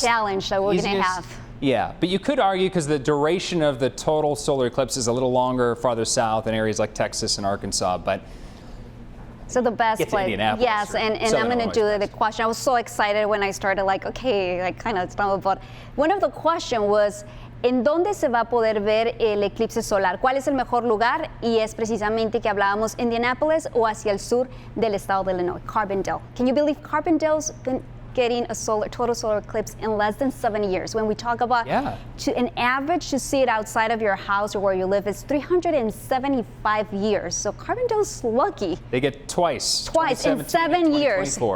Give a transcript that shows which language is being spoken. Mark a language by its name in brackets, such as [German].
[English] The challenge that we're going to have. Yeah, but you could argue because the duration of the total solar eclipse is a little longer farther south in areas like Texas and Arkansas, but so the best place, yes, and I'm going to do the question. I was so excited when I started, like, okay, I kind of thought about. One of the question was, [Spanish] ¿en dónde se va a poder ver el eclipse solar? ¿Cuál es el mejor lugar? Y es precisamente que hablábamos Indianapolis o hacia el sur del estado de Illinois, Carbondale. [English] Can you believe Carbondale's been getting a total solar eclipse in less than 7 years? When we talk about an average to see it outside of your house or where you live is 375 years. So Carbondale's lucky. They get twice in 7 years.